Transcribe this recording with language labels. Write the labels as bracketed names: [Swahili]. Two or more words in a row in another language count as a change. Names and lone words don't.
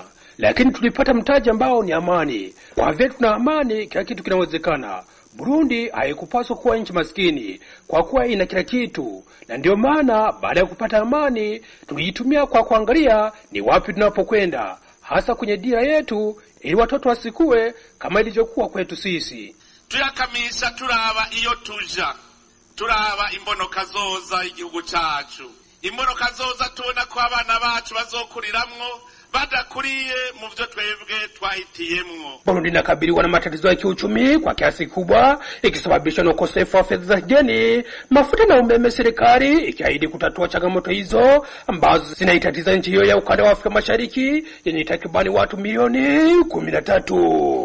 [Swahili] Lakini tulipata mtaji ambao ni amani. Kwa vile tuna amani, kila kitu kinawezekana. Burundi haikupaswa kuwa nchi maskini kwa kuwa ina kila kitu, na ndio maana baada ya kupata amani tuliitumia kwa kuangalia ni wapi tunapokwenda, hasa kwenye dira yetu, ili watoto wasikue kama ilivyokuwa kwetu sisi. [Rundi] Tuyakamisha turaba iyo tuja, turaba imbonoka zoza igihugu cacu, imbonoka zoza tubona ko abana bacu bazokuriramwo badakuriye mu byo twebwe twahitiyemwo. [Swahili] Burundi inakabiliwa na matatizo ya kiuchumi kwa kiasi kubwa, ikisababishwa na ukosefu wa fedha za kigeni, mafuta na umeme, serikali ikiahidi kutatua changamoto hizo ambazo zinaitatiza nchi hiyo ya ukanda wa Afrika Mashariki yenye takribani watu milioni 13.